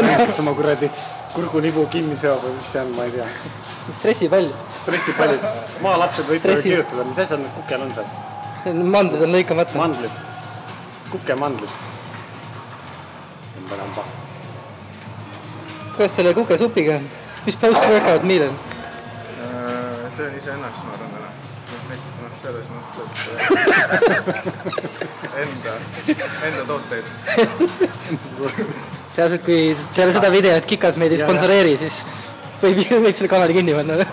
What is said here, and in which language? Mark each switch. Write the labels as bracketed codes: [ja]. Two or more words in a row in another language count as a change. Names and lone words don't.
[et] Näitas oma kuradi kurgunibu kinni seob või mis see on, ma ei tea. Stressipall. Stressipallid. Maalapsed võite kirjutada, mis asjad need kukel on seal? Mandlid on lõikamata. Mandlid. Kukemandlid. Kuidas selle kukesupiga? Mis [en] post-workout meal [et] on? See on ise ennast, ma arvan, selles mõttes, et enda tooteid. Sealselt, kui peale seda videot Kikas meid ei sponsoreeri, siis võib selle kanali kinni panna.